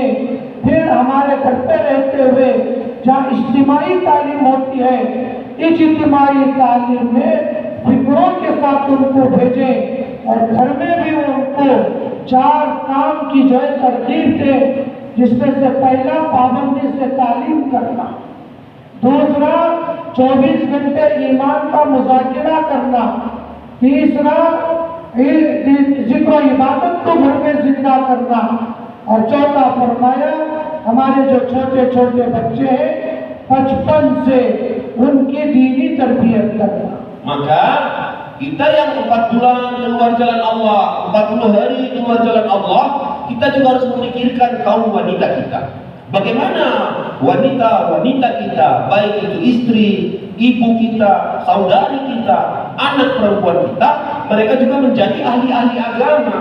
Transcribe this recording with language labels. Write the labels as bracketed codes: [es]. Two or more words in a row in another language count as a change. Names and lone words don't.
[hi] फिर हमारे घर पे रहते हुए जहाँ इज्तिमाई तालीम होती है, इस इज्तिमाई तालीम में फिक्रों के साथ उनको भेजें और घर में भी उनको 4 काम की जो है तरकीब दें, जिसमें से पहला पाबंदी से तालीम करना, दूसरा 24 घंटे ईमान का मुज़ाकिरा करना, तीसरा जिक्र इबादत को घर में जिंदा करना, और चौथा फरमाया हमारे जो छोटे छोटे बच्चे हैं 55 से उनकी दीनी तरबियत करना. [id] Maka kita yang 4 bulan keluar jalan Allah, 40 hari keluar jalan Allah, kita juga harus memikirkan kaum wanita kita. Bagaimana wanita-wanita kita, baik itu istri, ibu kita, saudari kita, anak perempuan kita, mereka juga menjadi ahli-ahli agama.